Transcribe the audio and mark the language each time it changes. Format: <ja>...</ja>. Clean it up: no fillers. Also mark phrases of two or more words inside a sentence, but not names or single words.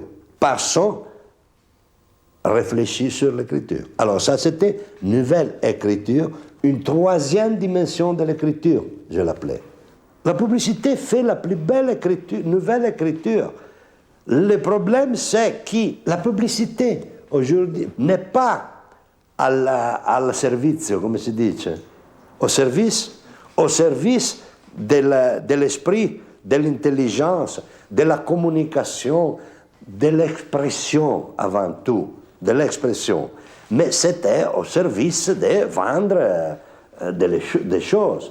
<fr>Personne réfléchit sur l'écriture. Alors ça c'était nouvelle écriture, une troisième dimension de l'écriture, je l'appelais. La publicité fait la plus belle écriture, nouvelle écriture. Le problème c'est que la publicité aujourd'hui n'est pas</fr> <it>al servizio, come si dice,</it> <fr>au service de l'esprit, de l'intelligence, de la communication, de l'expression avant tout, de l'expression. Mais c'était au service de vendre des choses.</fr>